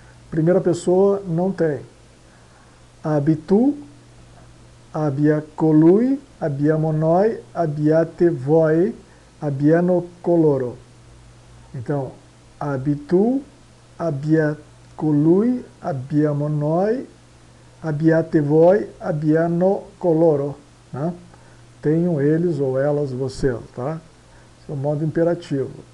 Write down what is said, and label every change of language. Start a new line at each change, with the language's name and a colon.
Portuguese: Primeira pessoa não tem.
Italian: Abbi tu, abbia colui, abbiamo noi, abbiate voi, abbiano coloro.
Portuguese: Então,
Italian: abbi tu, abbia colui, abbiamo noi, abbiate voi, abbiano coloro.
Portuguese: Né? Tenham eles ou elas, vocês. Tá? Esse é o modo imperativo.